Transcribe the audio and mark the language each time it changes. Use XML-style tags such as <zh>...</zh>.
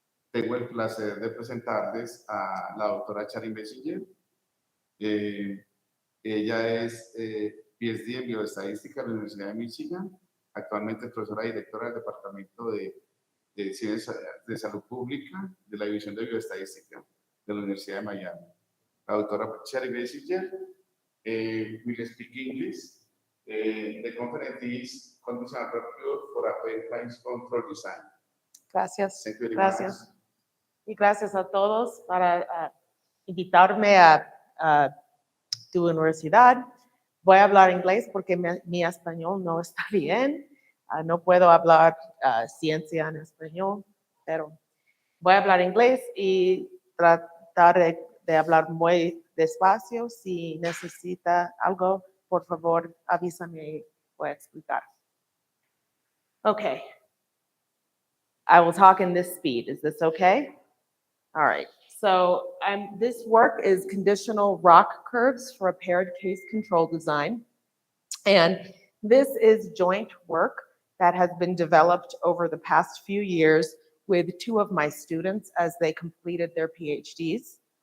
<es>Tengo el placer de presentarles a la doctora Charin Messenger. Ella es PhD en Bioestadística de la Universidad de Michigan, actualmente profesora directora del Departamento de Ciencias de Salud Pública de la División de Bioestadística de la Universidad de Miami. La doctora</es> <en>Charin Messenger will speak English. The conference is conditional review for a pipeline control design.</en> <es>Gracias.</es> <en>Thank you very</en> <es>Gracias.</es> <en>much.</en> <es>Y gracias a todos para invitarme a tu universidad. Voy a hablar inglés porque mi español no está bien. No puedo hablar ciencia en español, pero voy a hablar inglés y tratar de hablar muy despacio. Si necesita algo, por favor, avísame y voy a explicar.</es> <en>Okay. I will talk in this speed. Is this okay? All right. So this work is conditional rock curves for a paired case control design. And this is joint work that has been developed over the past few years with two of my students as they completed their PhDs.</en>